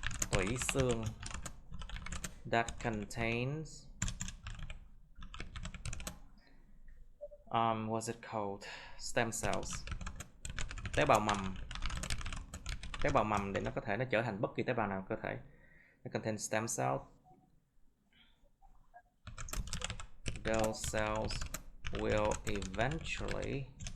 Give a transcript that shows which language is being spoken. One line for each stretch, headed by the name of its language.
English: Tủy xương that contains what's it called?
Vietnamese: Stem cells. Tế bào mầm. Tế bào mầm để nó có thể nó trở thành bất kỳ tế bào nào cơ thể.
English: Nó contains stem cells. Those cells will eventually